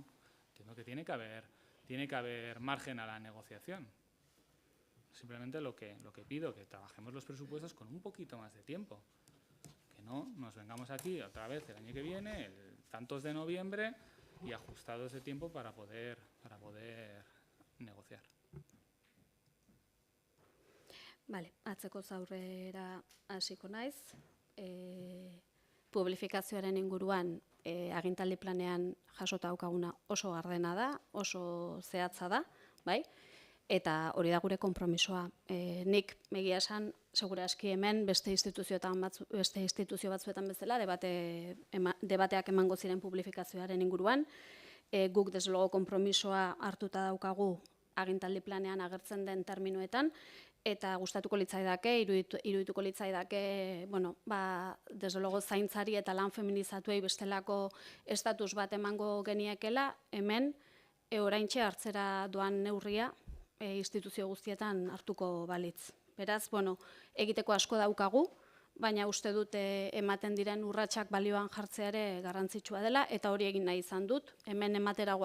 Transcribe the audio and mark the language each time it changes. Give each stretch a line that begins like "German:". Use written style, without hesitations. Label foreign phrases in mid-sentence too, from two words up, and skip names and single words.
Spanish: Entiendo que tiene que haber margen a la negociación. Simplemente lo que pido, que trabajemos los presupuestos con un poquito más de tiempo. Que no nos vengamos aquí otra vez el año que viene, el tantos de noviembre, y ajustados de tiempo para poder negociar.
Basque: Bale, atzeko aurrera hasiko naiz. Publifikazioaren inguruan agintaldi planean jasota daukaguna oso gardena da, oso zehatza da, bai? Eta hori da gure konpromisoa. Nik egia esan, segura aski hemen beste instituzio batzuetan bezala debateak emango ziren publifikazioaren inguruan. Guk
Spanish: desde luego
Basque: konpromisoa hartuta daukagu agintaldi planean agertzen den terminoetan, eta gustatuko litzaidake, irudituko litzaidake,
Spanish: desde luego
Basque: zaintzari eta lan feminizatuei bestelako estatus bat emango geniekela, hemen oraintxe hartzera doan neurria instituzio guztietan hartuko balitz. Beraz, egiteko asko daukagu, baina uste dut ematen diren urratsak balioan jartzea ere garrantzitsua dela, eta hori egin nahi izan dut.